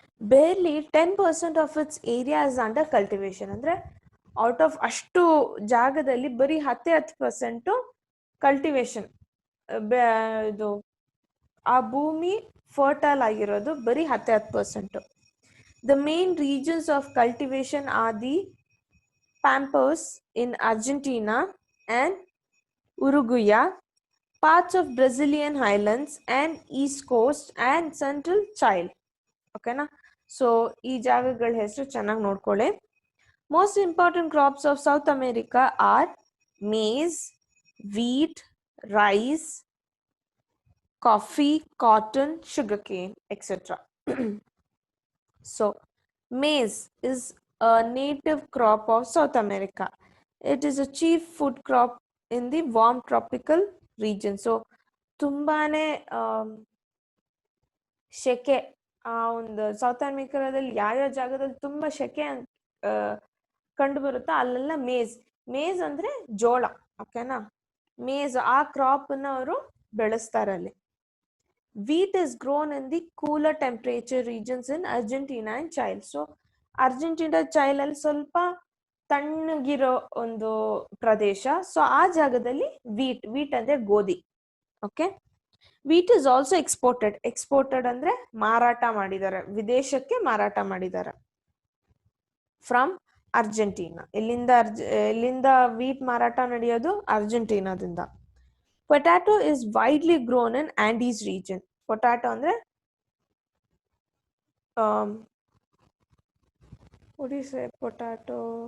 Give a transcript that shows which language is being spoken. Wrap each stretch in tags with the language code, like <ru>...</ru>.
<en>Barely 10% of its area is under cultivation.</en> <kn>ಅಂದ್ರೆ out of ಅಷ್ಟು ಜಾಗದಲ್ಲಿ ಬರೀ 10% ಕಲ್ಟಿವೇಶನ್, ಇದು ಆ ಭೂಮಿ ಫರ್ಟೈಲ್ ಆಗಿರೋದು ಬರೀ 10%.</kn> <en>The main regions of cultivation are the Pampas in Argentina and Uruguay, parts of Brazilian highlands and east coast and central Chile.</en> <kn>ಓಕೆನಾ? ಸೊ ಈ ಜಾಗಗಳ ಹೆಸರು ಚೆನ್ನಾಗಿ ನೋಡ್ಕೊಳ್ಳಿ.</kn> <en>Most important crops of South America are maize, wheat, rice, coffee, cotton, sugarcane, etc. So maize is a native crop of South America. It is a chief food crop in the warm tropical region.</en> <kn>So ತುಂಬಾನೇ ಶೆಕೆ ಆ ಒಂದು south ಅಮೆರಿಕಾದಲ್ಲಿ ಯಾವ್ಯಾವ ಜಾಗದಲ್ಲಿ ತುಂಬಾ ಶೆಕೆ ಕಂಡು ಬರುತ್ತೋ ಅಲ್ಲೆಲ್ಲ ಮೇಜ್ ಅಂದ್ರೆ ಜೋಳ. ಓಕೆನಾ? ಮೇಜ್ ಆ ಕ್ರಾಪ್ ಅನ್ನ ಅವರು ಬೆಳೆಸ್ತಾರೆ ಅಲ್ಲಿ.</kn> <en>Wheat is grown in the cooler temperature regions in Argentina and Chile.</en> <kn>So Argentina ಚೈಲ್ ಅಲ್ಲಿ ಸ್ವಲ್ಪ ತಣ್ಣಗಿರೋ ಒಂದು ಪ್ರದೇಶ. ಸೊ ಆ ಜಾಗದಲ್ಲಿ ವೀಟ್ ಅಂದ್ರೆ ಗೋಧಿ. Okay?</kn> <en>wheat is also exported</en> <kn>ಅಂದ್ರೆ ಮಾರಾಟ ಮಾಡಿದ್ದಾರೆ, ವಿದೇಶಕ್ಕೆ ಮಾರಾಟ ಮಾಡಿದ್ದಾರೆ ಫ್ರಮ್ ಅರ್ಜೆಂಟೀನಾ. ಎಲ್ಲಿಂದ ವೀಟ್ ಮಾರಾಟ ನಡೆಯೋದು? ಅರ್ಜೆಂಟೀನಾದಿಂದ.</kn> <en>Potato is widely grown in Andes region. Potato ಅಂದ್ರೆ what do you say potato?</en>